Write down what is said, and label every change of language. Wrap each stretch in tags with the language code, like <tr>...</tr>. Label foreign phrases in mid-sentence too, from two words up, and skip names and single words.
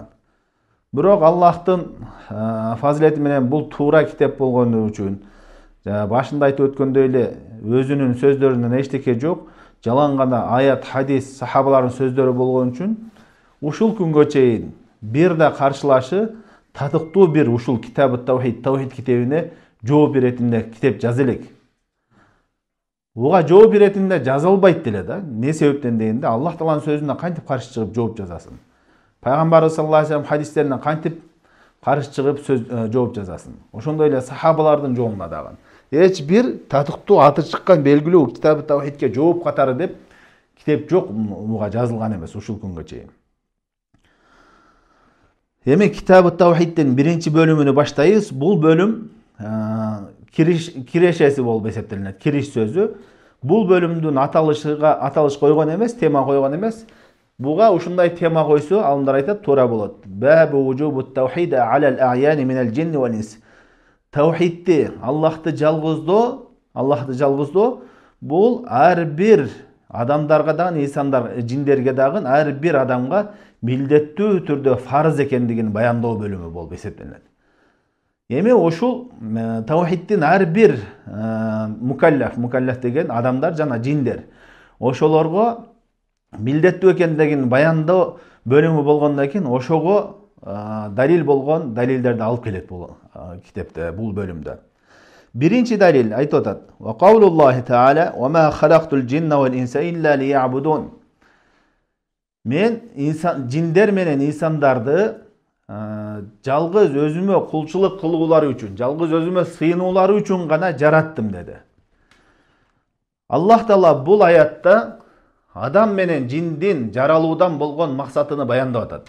<ky>Бирок Аллахтын фазилети менен бул туура китеп болгону үчүн, башында айтып өткөндөй эле өзүнүн сөздөрүнөн эчтеке жок, жалаң гана аят, хадис, сахабалардын сөздөрү болгон үчүн ушул күнгө чейин бир да каршылашы татыктуу бир ушул китабы тавхид, тавхид китебине жооп беретинде китеп жаза элек. Буга жооп беретинде жаза албайт деле да. Не себептен дегенде, Аллах Тааланын сөзүнө кантип каршы чыгып жооп жазасың? Пайгамбар</ky> <ar>صلى الله عليه وسلم</ar> <ky>хадистерине кантип каршы чыгып жооп жазасың? Ошондой эле сахабалардын жолуна дагы. Эч бир татыктуу аты чыккан белгилүү китабы тавхидке жооп катары деп китеп жок, буга жазылган эмес ушул күнгө чейин. Эми китабы тавхиддин биринчи бөлүмүнү баштайбыз. Бул бөлүм кирешеси болуп эсептелинет. Кириш сөзү. Бул бөлүмдүн аталыш койгон эмес, тема койгон эмес. Буга ушундай тема койсо, алымдар айтат, туура болот.</ky> <ar>باب وجوب التوحيد على الأعيان من الجن والإنس.</ar> <ky>Тавхидти, Аллахты жалгыздоо, бул ар бир адамдарга дагы, инсандар, жиндерге дагы ар бир адамга милдеттүү түрдө фарыз экендигин баяндоо бөлүмү болуп эсептелет. Эми ошол тавхиддин ар бир мукаллаф деген адамдар жана жиндер, ошолорго милдеттүү экендигин баяндоо бөлүмү болгондон кийин ошого далил болгон далилдерди алып келет бул китепте, бул бөлүмдө. Биринчи далил айтып атат:</ky> <ar>"وقول الله تعالى وما خلقت الجن والإنس إلا ليعبدون."</ar> <ky>Мен жиндер менен инсандарды жалгыз өзүмө кулчулук кылуулары үчүн, жалгыз өзүмө сыйынуулары үчүн гана жараттым деди. Аллах Таала бул аятта адам менен жиндин жаралуудан болгон максатыны баяндап атат.</ky>